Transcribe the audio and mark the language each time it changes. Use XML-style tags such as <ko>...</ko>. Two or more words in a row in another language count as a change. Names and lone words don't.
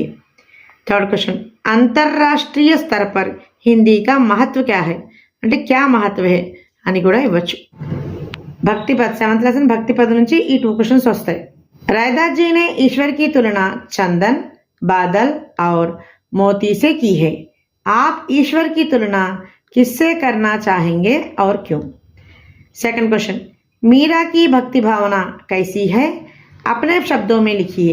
<en>third question</en> <hi>अंतर्राष्ट्रीय स्तर पर हिंदी का महत्व क्या है అంటే क्या महत्व है</hi> <te>అని కూడా ఇవ్వచ్చు. भक्ति पद</te> <en>7th lesson</en> <te>भक्ति पद నుంచి ఈ 2 क्वेश्चंस వస్తాయి.</te> <hi>रैदास जी ने ईश्वर की तुलना चंदन, बादल और मोती से की है. आप ईश्वर की तुलना किससे करना चाहेंगे और क्यों.</hi> <en>second question</en> <hi>मीरा की भक्ति भावना कैसी है, अपने शब्दों में लिखिए.</hi>